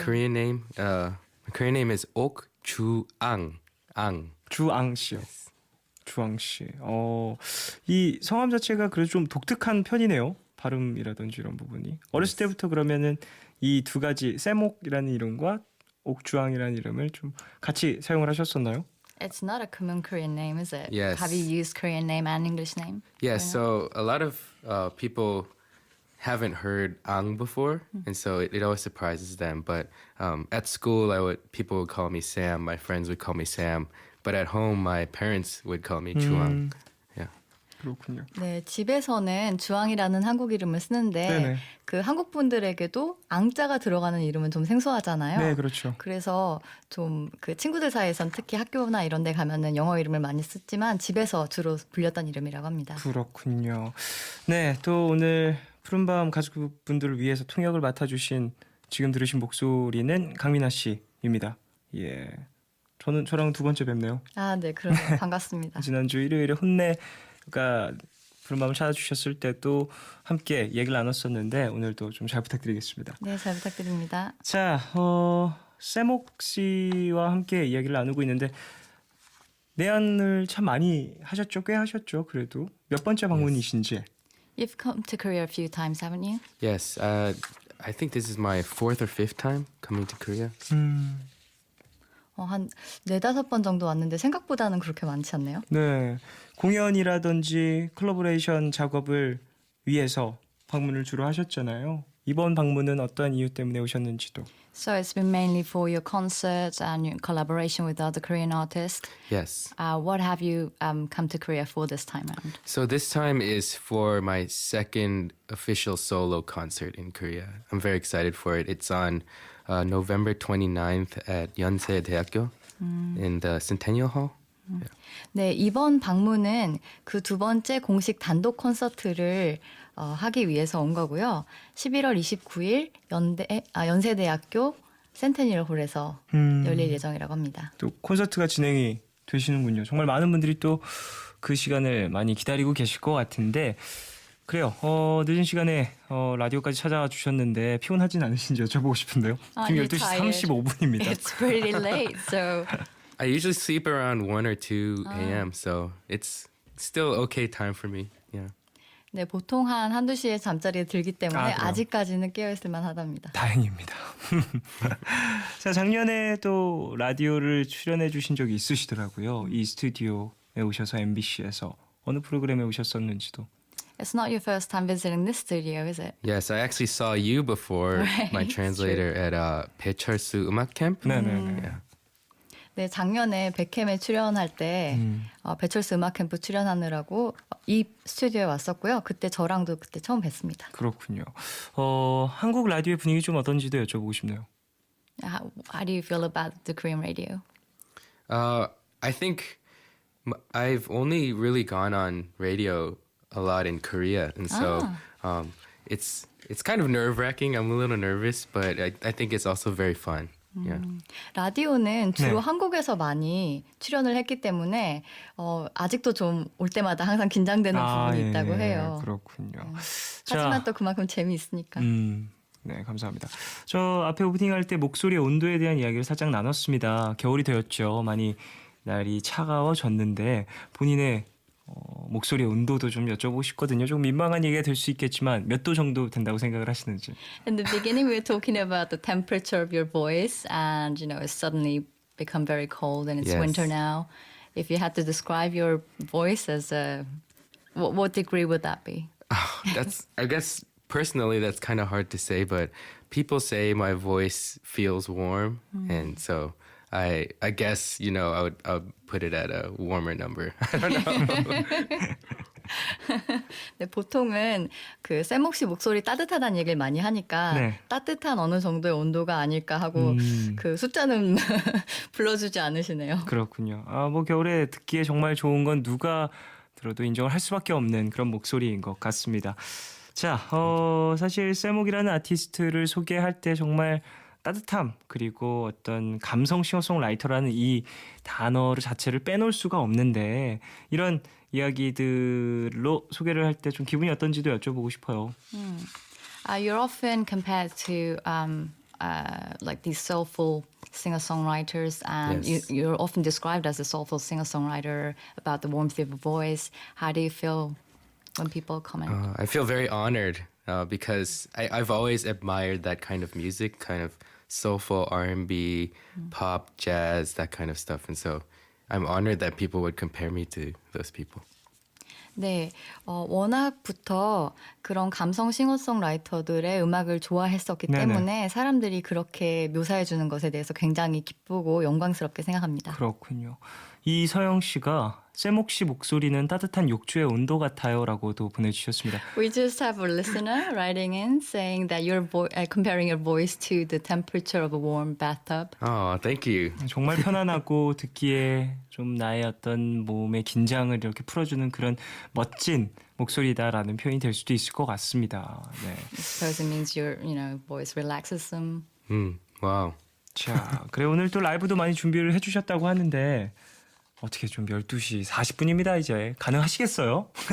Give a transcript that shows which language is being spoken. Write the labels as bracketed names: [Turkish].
[English] Korean name. My Korean name is Ok Ju-ang. Ang. [Korean] 주앙 씨요. 주앙 씨. 이 성함 자체가 그래도 좀 독특한 편이네요. 발음이라든지 이런 부분이. 어렸을 때부터 그러면은 이 두 가지 쌤옥이라는 이름과 옥주왕이라는 이름을 좀 같이 사용을 하셨었나요? [English] It's not a common Korean name, is it? Yes. Have you used Korean name and English name? Yeah, so a lot of people haven't heard Ang before, and so it always surprises them. But at school, people would call me Sam. My friends would call me Sam. But at home, my parents would call me Chuang. Yeah. [Korean] 그렇군요. 네, 집에서는 주황이라는 한국 이름을 쓰는데 네네. 그 한국 분들에게도 앙자가 들어가는 이름은 좀 생소하잖아요. 네, 그렇죠. 그래서 좀 그 친구들 사이에선 특히 학교나 이런 데 가면은 영어 이름을 많이 쓰지만 집에서 주로 불렸던 이름이라고 합니다. 그렇군요. 네, 또 오늘 푸른밤 가족분들을 위해서 통역을 맡아주신 지금 들으신 목소리는 강민아 씨입니다. 예, 저랑 두 번째 뵙네요. 아, 네, 그러네요. 반갑습니다. 지난주 일요일에 혼내가 푸른밤을 찾아주셨을 때도 함께 얘기를 나눴었는데 오늘도 좀 잘 부탁드리겠습니다. 네, 잘 부탁드립니다. 자, 쌤옥 씨와 함께 이야기를 나누고 있는데 내한을 참 많이 하셨죠? 꽤 하셨죠? 그래도 몇 번째 방문이신지. [English] You've come to Korea a few times, haven't you? Yes, I think this is my fourth or fifth time coming to Korea. [Korean] 한 4-5번 정도 왔는데 생각보다는 그렇게 많지 않네요. 네, 공연이라든지 콜라보레이션 작업을 위해서 방문을 주로 하셨잖아요. 이번 방문은 어떤 이유 때문에 오셨는지도. [English] So it's been mainly for your concerts and your collaboration with other Korean artists. Yes. What have you come to Korea for this time around? So this time is for my second official solo concert in Korea. I'm very excited for it. It's on November 29th at Yonsei Daeakyo in the Centennial Hall. [Korean] 네, 이번 방문은 그 두 번째 공식 단독 콘서트를 하기 위해서 온 거고요. 11월 29일 연세대학교 센테니얼 홀에서 열릴 예정이라고 합니다. 또 콘서트가 진행이 되시는군요. 정말 많은 분들이 또 그 시간을 많이 기다리고 계실 것 같은데 그래요. 늦은 시간에 라디오까지 찾아와 주셨는데 피곤하진 않으신지 여쭤보고 싶은데요. 지금 [English] you're [Korean] 12시 [English] tired. [Korean] 35분입니다. [English] It's pretty late, so I usually sleep around 1 or 2 a.m., so it's still okay time for me. Yeah. [Korean] 네, 보통 한 1-2시에 잠자리에 들기 때문에 그래요? 아직까지는 깨어있을 만하답니다. 다행입니다. 자, 작년에 또 라디오를 출연해 주신 적이 있으시더라고요. 이 스튜디오에 오셔서 MBC에서 어느 프로그램에 오셨었는지도. [English] It's not your first time visiting this studio, is it? Yes, I actually saw you before my Right, translator at 배철수 음악 캠p. [Korean] 네네네. [English] Yeah. [Korean] 네, 작년에 백캠에 출연할 때 배철수 음악 캠프 출연하느라고 이 스튜디오에 왔었고요. 그때 저랑도 그때 처음 뵀습니다. 그렇군요. 한국 라디오의 분위기 좀 어떤지도 여쭤보고 싶네요. [English] How do you feel about the Korean radio? I think I've only really gone on radio a lot in Korea, and so it's kind of nerve-wracking. I'm a little nervous, but I think it's also very fun. Yeah. [Korean] 라디오는 주로 한국에서 많이 출연을 했기 때문에 아직도 좀 올 때마다 항상 긴장되는 부분이 있다고 해요. 그렇군요. 하지만 또 그만큼 재미있으니까. 네, 감사합니다. 저 앞에 오프닝 할 때 목소리의 온도에 대한 이야기를 살짝 나눴습니다. 겨울이 되었죠. 많이 날이 차가워졌는데 본인의 목소리의 온도도 좀 여쭤보고 싶거든요. 좀 민망한 얘기가 될 수 있겠지만 몇 도 정도 된다고 생각을 하시는지. [English] In the beginning, we were talking about the temperature of your voice, and it's suddenly become very cold, and it's Yes. winter now. If you had to describe your voice as what degree would that be? That's, I guess, personally, that's kind of hard to say, but people say my voice feels warm, and so I guess I would put it at a warmer number. I don't know. [Korean] 네, 보통은 그 샘옥 씨 목소리 따뜻하다는 얘기를 많이 하니까 네. 따뜻한 어느 정도의 온도가 아닐까 하고 그 숫자는 불러주지 않으시네요. 그렇군요. 뭐 겨울에 듣기에 정말 좋은 건 누가 들어도 인정을 할 수밖에 없는 그런 목소리인 것 같습니다. 자, 사실 세목이라는 아티스트를 소개할 때 정말 따뜻함 그리고 어떤 감성 싱어송라이터라는 이 단어를 자체를 빼놓을 수가 없는데 이런 이야기들로 소개를 할 때 좀 기분이 어떤지도 여쭤보고 싶어요. [English] You're often compared to like these soulful singer-songwriters, and Yes. you're often described as a soulful singer-songwriter about the warmth of your voice. How do you feel when people comment? I feel very honored because I've always admired that kind of music, kind of soulful R&B, pop, jazz, that kind of stuff. And so I'm honored that people would compare me to those people. [Korean] 네, 워낙부터 그런 감성 싱어송라이터들의 음악을 좋아했었기 네네. 때문에 사람들이 그렇게 묘사해 주는 것에 대해서 굉장히 기쁘고 영광스럽게 생각합니다. 그렇군요. 이서영 씨가 세목 씨 목소리는 따뜻한 욕조의 온도 같아요라고도 보내주셨습니다. [English] We just have a listener writing in saying that you're comparing your voice to the temperature of a warm bathtub. Oh, thank you. [Korean] 정말 편안하고 듣기에 좀 나의 어떤 몸의 긴장을 이렇게 풀어주는 그런 멋진 목소리다라는 표현이 될 수도 있을 것 같습니다. 네. [English] I suppose it means your voice relaxes them. Wow. [Korean] 자, 그래 오늘 또 라이브도 많이 준비를 해주셨다고 하는데 어떻게 좀 12시 40분입니다 이제 가능하시겠어요?